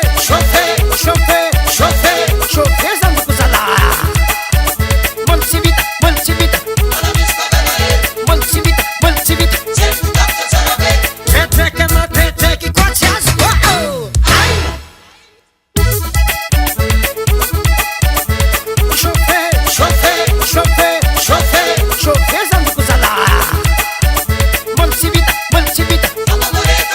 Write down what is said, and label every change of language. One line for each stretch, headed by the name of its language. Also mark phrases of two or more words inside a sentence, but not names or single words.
French: chauffer, chauffer, chauffer, chauffer
Lingala: zando kuzala Multivita, multivita Multivita, multivita Teteke na teteke kwa chazi wow
French: Chauffer, chauffer, chauffer, chauffer,
Lingala: chauffer zando kuzala Multivita, multivita